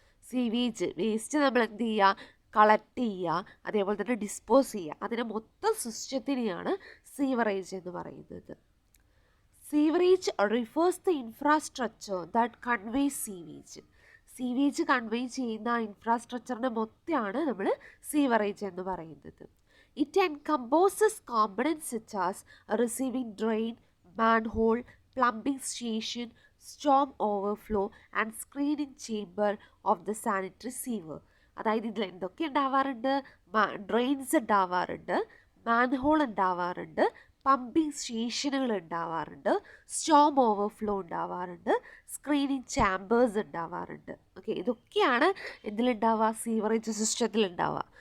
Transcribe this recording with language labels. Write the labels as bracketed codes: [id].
[ml] Sewage waste നമ്മൾ എന്ത് ചെയ്യുക? കളക്ട് ചെയ്യുക, അതേപോലെ തന്നെ ഡിസ്പോസ് ചെയ്യുക. അതിൻ്റെ മൊത്തം സിസ്റ്റത്തിനെയാണ് സീവറേജ് എന്ന് പറയുന്നത്. [en] Sewerage refers the infrastructure that conveys sewage. [ml] Sewage convey ചെയ്യുന്ന ഇൻഫ്രാസ്ട്രക്ചറിനെ മൊത്തമാണ് നമ്മൾ സീവറേജ് എന്ന് പറയുന്നത്. [en] It encompasses components such as a receiving drain, manhole, plumbing station, storm overflow and screening chamber of the sanitary sewer. [ml] അതായത് ഇതിൽ എന്തൊക്കെ ഉണ്ടാവാറുണ്ട്? ഡ്രെയിൻസ് ഉണ്ടാവാറുണ്ട്, manhole ഉണ്ടാവാറുണ്ട്, പമ്പിങ് സ്റ്റേഷനുകൾ ഉണ്ടാവാറുണ്ട്, സ്റ്റോം ഓവർഫ്ലോ ഉണ്ടാവാറുണ്ട്, സ്ക്രീനിങ് ചാമ്പേഴ്സ് ഉണ്ടാവാറുണ്ട്. ഓക്കെ, ഇതൊക്കെയാണ് എന്തിലുണ്ടാവുക? സീവറേജ് സിസ്റ്റത്തിൽ ഉണ്ടാവുക.